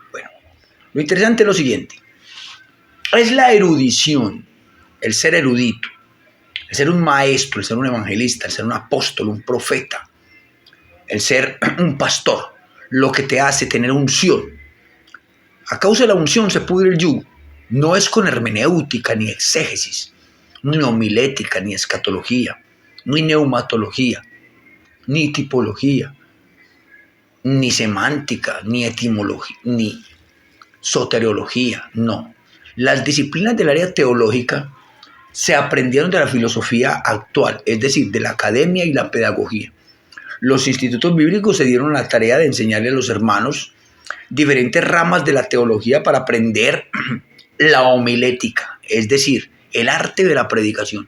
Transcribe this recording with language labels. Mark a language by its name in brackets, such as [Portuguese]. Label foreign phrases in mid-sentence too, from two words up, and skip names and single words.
[Spanish] Bueno, lo interesante es lo siguiente. Es la erudición, el ser erudito, el ser un maestro, el ser un evangelista, el ser un apóstol, un profeta, el ser un pastor, lo que te hace tener unción. A causa de la unción se pudre el yugo. No es con hermenéutica, ni exégesis, ni homilética, ni escatología, ni neumatología, ni tipología, ni semántica, ni etimología, ni soteriología, no. Las disciplinas del área teológica se aprendieron de la filosofía actual, es decir, de la academia y la pedagogía. Los institutos bíblicos se dieron la tarea de enseñarle a los hermanos diferentes ramas de la teología para aprender la homilética, es decir, el arte de la predicación.